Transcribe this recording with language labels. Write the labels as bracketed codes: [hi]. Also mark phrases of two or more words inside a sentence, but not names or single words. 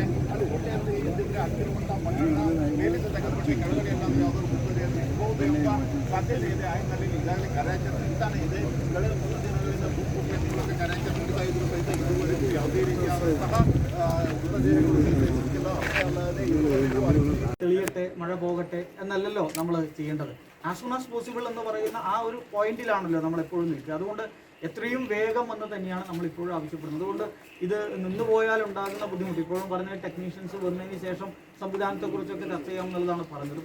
[kn] ಅಲ್ಲಿ ಹೊಟ್ಟೆಯಲ್ಲಿ ಎದ್ದಿದ್ರೆ ಆಗ್ತಿರುವಂಥ ಮಣ್ಣನ್ನು ಮೇಲಿಂದ ತೆಗೆದುಬಿಟ್ಟು ಕೆಳಗಡೆ ಎಲ್ಲಾದರೂ ಯಾವ್ದಾದ್ರು ಮುಗ್ಗದೆ ಇರ್ಬೋದು ಎಂಬ ಸಾಧ್ಯತೆ ಇದೆ. ಆಗಿನಲ್ಲಿ ಈಗಾಗಲೇ ಕಾರ್ಯಾಚರಣೆ ನಡೀತಾನೆ ಇದೆ. ಕಳೆದ 3 ದಿನಗಳಿಂದ ಭೂಕುಸಿತ ಮೂಲಕ ಕಾರ್ಯಾಚರಣೆ ನಡೀತಾ ಇದ್ರು ಸಹಿತ ಇದುವರೆಗೂ ಯಾವುದೇ ರೀತಿಯಾದಂತಹ ಮೃತದೇಹಗಳು ಸಿಕ್ಕಿಲ್ಲ. ಅಷ್ಟೇ ಅಲ್ಲದೆ [ml] തെളിയട്ടെ, മഴ പോകട്ടെ എന്നല്ലല്ലോ നമ്മൾ ചെയ്യേണ്ടത്. [en] as soon as possible [ml] എന്ന് പറയുന്ന ആ ഒരു പോയിന്റിലാണല്ലോ നമ്മൾ എപ്പോഴും നിൽക്കുക. അതുകൊണ്ട് എത്രയും വേഗം എന്ന് തന്നെയാണ് നമ്മൾ ഇപ്പോഴും ആവശ്യപ്പെടുന്നത്. അതുകൊണ്ട് ഇത് നിന്ന് പോയാൽ ഉണ്ടാകുന്ന ബുദ്ധിമുട്ട് ഇപ്പോഴും പറഞ്ഞ ടെക്നീഷ്യൻസ് വന്നതിന് ശേഷം സംവിധാനത്തെക്കുറിച്ചൊക്കെ ചർച്ച ചെയ്യാമെന്നുള്ളതാണ് പറഞ്ഞത്.